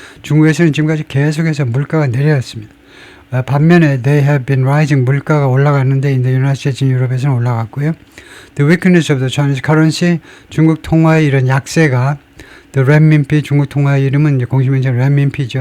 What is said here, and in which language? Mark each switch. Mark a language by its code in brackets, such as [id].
[ko] 중국에서는 지금까지 계속해서 물가가 내려왔습니다. 반면에 [en] they have been rising, [ko] 물가가 올라갔는데 [en] in the United States, [ko] 유럽에서는 올라갔고요. [en] The weakness of the Chinese currency, [ko] 중국 통화의 이런 약세가 the renminbi, 중국 통화의 이름은 이제 공식 명칭 renminbi죠.